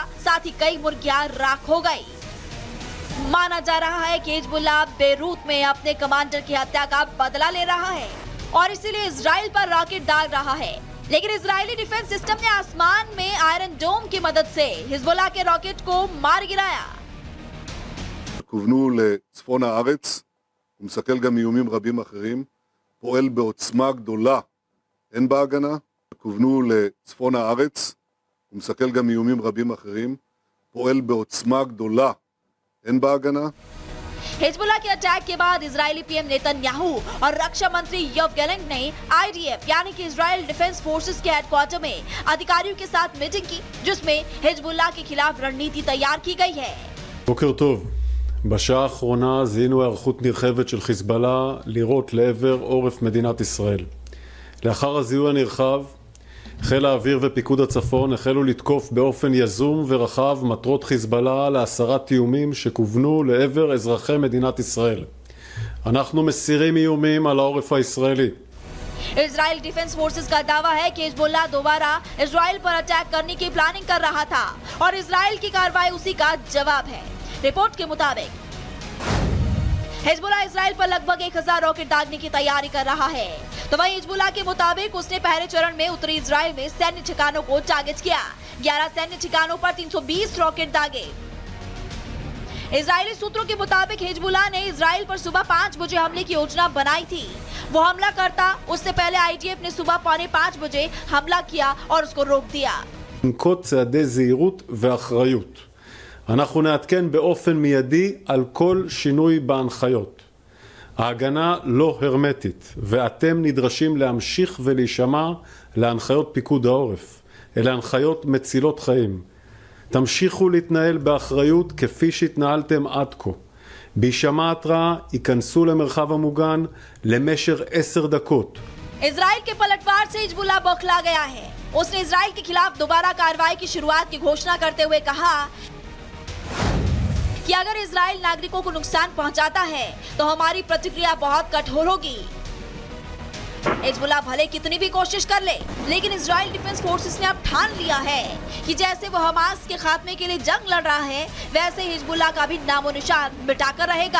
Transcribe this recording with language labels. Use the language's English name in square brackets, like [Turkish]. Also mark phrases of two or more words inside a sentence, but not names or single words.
[Hindi] साथ ही कई मुर्गियां राख हो गई। माना जा रहा है कि हिजबुल्लाह बेरूत में अपने कमांडर की हत्या का बदला ले रहा है और इसीलिए इजराइल पर रॉकेट डाल रहा है। लेकिन इजरायली [English] defense system [Hindi] ने आसमान में आयरन डोम की मदद से हिजबुल्लाह के रॉकेट को मार गिराया। [Hebrew] כוונו לצפון הארץ, הוא מסכל גם איומים רבים אחרים, פועל בעוצמה גדולה, אין בהגנה. כוונו לצפון הארץ, הוא מסכל גם איומים רבים אחרים, פועל בעוצמה גדולה, אין בהגנה. [Hindi] हिजबुल्लाह के अटैक के बाद इजरायली पीएम नेतन्याहू और रक्षा मंत्री योव गैलेंट ने आईडीएफ यानी कि इजरायल डिफेंस फोर्सेस के हेडक्वार्टर में अधिकारियों के साथ मीटिंग की, जिसमें हिजबुल्लाह के खिलाफ रणनीति तैयार की गई है। [Hebrew] בוקר טוב. בשעה האחרונה זיהינו היערכות נרחבת של חיזבאללה לירות לעבר עורף מדינת ישראל. לאחר הזיהוי הנרחב, חיל האוויר ופיקוד הצפון החלו לתקוף באופן יזום ורחב מטרות חיזבאללה להסרת איומים שכוונו לעבר אזרחי מדינת ישראל. אנחנו מסירים איומים על העורף הישראלי. [Hindi] इजरायल डिफेंस फोर्सेस का दावा है कि हिजबुल्लाह दोबारा इजरायल पर अटैक करने की प्लानिंग कर रहा था और इजरायल की कार्रवाई उसी का जवाब है। रिपोर्ट के मुताबिक हिजबुल्लाह इजरायल पर लगभग 1000 रॉकेट दागने की तैयारी कर रहा है। तो वहीं हिजबुल्लाह के मुताबिक उसने पहले चरण में उत्तरी इजरायल में सैन्य ठिकानों को टारगेट किया। 11 सैन्य ठिकानों पर 320 रॉकेट दागे। इजरायली सूत्रों के मुताबिक हिजबुल्लाह ने इजरायल पर सुबह 5 बजे हमले की योजना बनाई थी। वो हमला करता उससे पहले आईडीएफ ने सुबह 4:45 बजे हमला किया और उसको रोक दिया। [Hebrew] ננקוט צעדי זהירות ואחריות. אנחנו נעדכן באופן מיידי על כל שינוי בהנחיות. ההגנה לא הרמטית, ואתם נדרשים להמשיך ולהישמע להנחיות פיקוד העורף. אלה הנחיות מצילות חיים. תמשיכו להתנהל באחריות כפי שהתנהלתם עד כה. בהישמע התראה ייכנסו למרחב המוגן למשך 10 דקות. [Hindi] इजराइल के पलटवार से हिजबुल्लाह बौखला गया है। उसने इजराइल के खिलाफ दोबारा कार्रवाई की शुरुआत की घोषणा करते हुए कहा कि अगर इजराइल नागरिकों को नुकसान पहुंचाता है तो हमारी प्रतिक्रिया बहुत कठोर होगी। हिजबुल्लाह भले कितनी भी कोशिश कर ले, लेकिन इजरायल डिफेंस फोर्सेस ने अब ठान लिया है कि जैसे वो हमास के खात्मे के लिए जंग लड़ रहा है, वैसे हिजबुल्लाह का भी नामो निशान मिटाकर रहेगा।